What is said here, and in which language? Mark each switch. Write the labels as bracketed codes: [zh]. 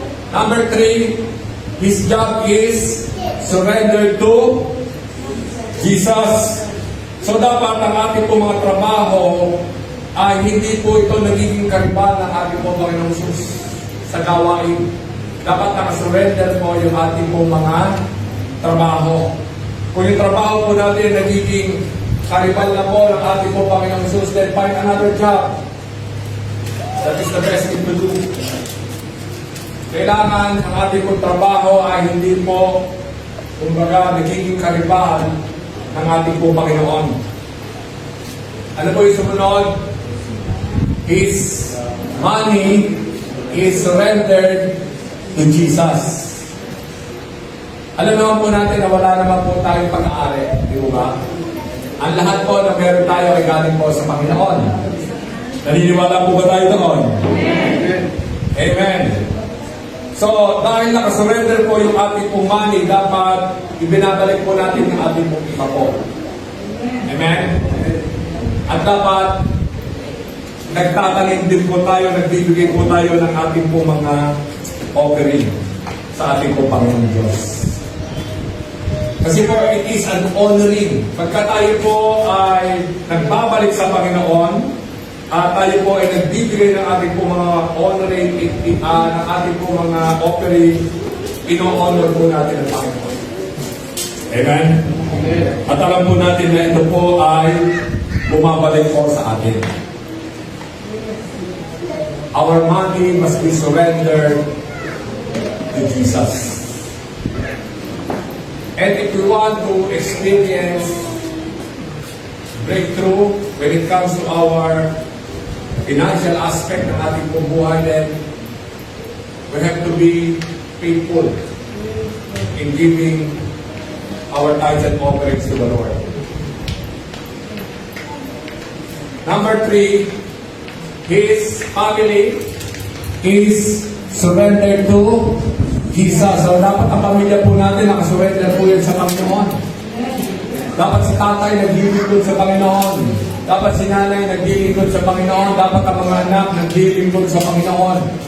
[en] Number 3, His job is surrender to Jesus. [tl] So, dapat ang ating pong mga trabaho ay hindi po ito nagiging kariban ng ating pong Panginoong Jesus sa gawain. Dapat nakasurrender po yung ating pong mga trabaho. Kung yung trabaho po natin nagiging karibal na po ng ating po Panginoong Jesus, [en] then find another job. That is the best thing to do. [tl] Kailangan ang ating pong trabaho ay hindi po kumbaga nagiging karibal ng ating po Panginoon. Ano po yung sumunod? [en] His money is surrendered to Jesus. [tl] Alam naman po natin na wala naman po tayong pag-aari, di ba? Ang lahat po na meron tayo ay galing po sa Panginoon. Naniniwala po ba tayo doon? Amen. Amen. So, dahil nakasurrender po yung ating pong money, dapat ibinabalik po natin yung ating pong iba po. Amen? At dapat nagtatanim din po tayo, nagbibigay po tayo ng ating pong mga offering sa ating pong Panginoon Diyos. Kasi po, [en] it is an honoring. [tl] Pagka tayo po ay nagbabalik sa Panginoon, at tayo po ay nagbibigay ng ating po mga honoring, ng ating po mga offering, ino-honor po natin ang Panginoon. Amen? At alam po natin na ito po ay bumabalik po sa atin. [en] Our money must be surrendered to Jesus. And if we want to experience breakthrough when it comes to our financial aspect [tl] ng ating buhay, [en] then we have to be faithful in giving our tithes and offerings to the Lord. Number 3, his family is surrendered to Jesus. [tl] So dapat ang pamilya po natin nakasurrender po yan sa Panginoon. Dapat si tatay naglilingkod sa Panginoon. Dapat si nanay naglilingkod sa Panginoon. Dapat ang mga anak naglilingkod sa Panginoon.